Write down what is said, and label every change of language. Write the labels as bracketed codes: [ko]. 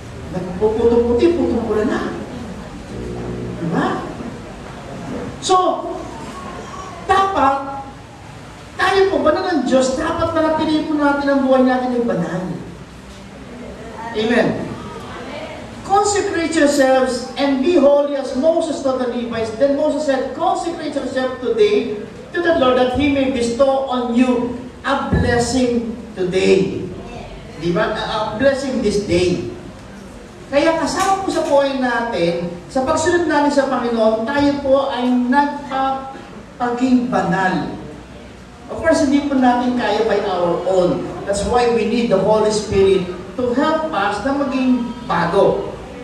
[tl] Nagpuputo-puti, putong-pula na. Diba? So, dapat, tayo po, banal ng Diyos, dapat manatili po natin ang buhay natin ay banal. Amen. [en] Consecrate yourselves and be holy as Moses told the Levites. Then Moses said, consecrate yourself today to the Lord that He may bestow on you a blessing today. Diba? A blessing this day. [tl] Kaya kasama po sa buhay natin, sa pagsunod natin sa Panginoon, tayo po ay nagpapaging banal. [en] Of course, [tl] hindi po natin kaya [en] by our own. That's why we need the Holy Spirit to help us [tl] na maging bago.